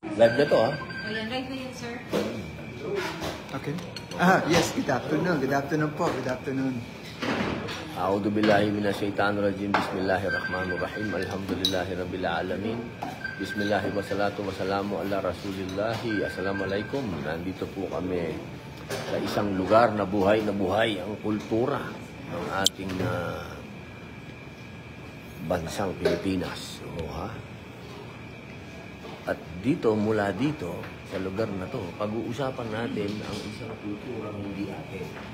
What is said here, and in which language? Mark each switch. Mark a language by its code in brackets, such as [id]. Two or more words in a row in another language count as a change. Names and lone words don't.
[tl] Live na to, ha? O yan, live na yan, sir. [en] Okay. Yes, good afternoon. Good afternoon po. Good afternoon. [ar] أعوذ بالله من الشيطان الرجيم. بسم الله الرحمن الرحيم. الحمد لله رب العالمين. بسم الله والصلاة والسلام على رسول الله. Assalamualaikum. [tl] Nandito po kami sa isang lugar na buhay ang kultura ng ating bansang Pilipinas. Ha? At dito, mula dito, sa lugar na to, pag-uusapan natin ang isang kulturang hindi atin.